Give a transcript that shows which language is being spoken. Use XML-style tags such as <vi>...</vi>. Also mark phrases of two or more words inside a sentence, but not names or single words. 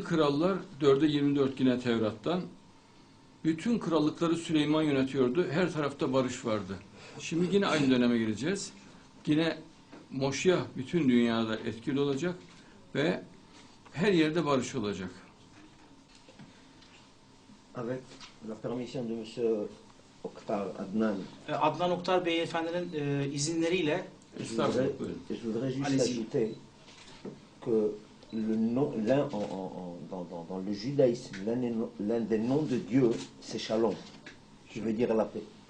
<tr>Krallar 4'e 24 yine Tevrat'tan. Bütün krallıkları Süleyman yönetiyordu. Her tarafta barış vardı. Şimdi yine aynı döneme gireceğiz. Yine Moşyah bütün dünyada etkili olacak ve her yerde barış olacak.</tr> <fr>Avec la permission de M. Oktar Adnan,</fr> <tr>Adnan Oktar Beyefendinin izinleriyle</tr> <fr>je voudrais juste ajouter que dans le judaïsme, l'un des noms de Dieu, c'est Shalom, qui veut dire la paix.</fr>